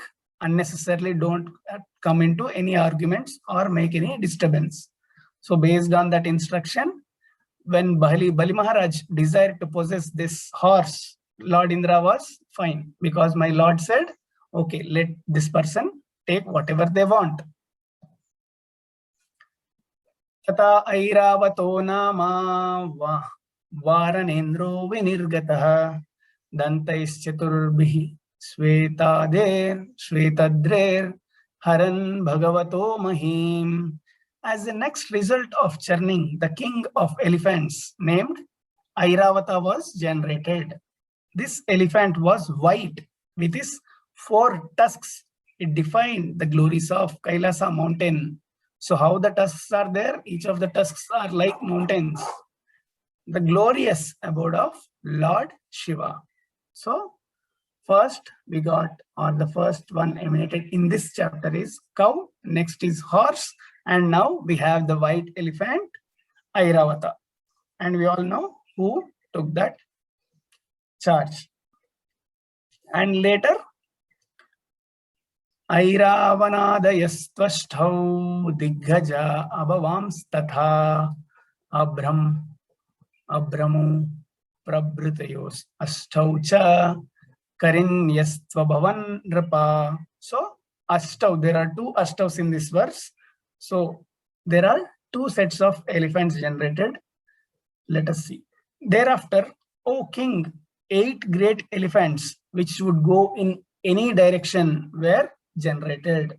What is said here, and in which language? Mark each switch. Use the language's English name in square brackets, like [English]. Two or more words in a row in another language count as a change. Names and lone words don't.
[English] Unnecessarily don't come into any arguments or make any disturbance. So based on that instruction, when Bali Maharaj desired to possess this horse, Lord Indra was fine, because my Lord said, okay, let this person take whatever they want. [Sanskrit] Tata Airavato nama Varanendro Vinirgataha Dantais Chaturbihi Svetadrer Haran Bhagavato Mahim. [English] As the next result of churning, the king of elephants named Airavata was generated. This elephant was white with his 4 tusks. It defined the glories of Kailasa mountain. So how the tusks are there? Each of the tusks are like mountains. The glorious abode of Lord Shiva. So first we got, or the first one emanated in this chapter is cow, next is horse, and now we have the white elephant, Airavata. And we all know who took that charge. And later, [Sanskrit] Airavanadayastvashtau Diggaja Abhavamstatha Abramu Prabhritayos Ashtaucha Karinyastvabhavan Rapa. [English] So, Ashtau, there are 2 Ashtavs in this verse. So, there are 2 sets of elephants generated. Let us see. Thereafter, O king, 8 great elephants which would go in any direction were generated.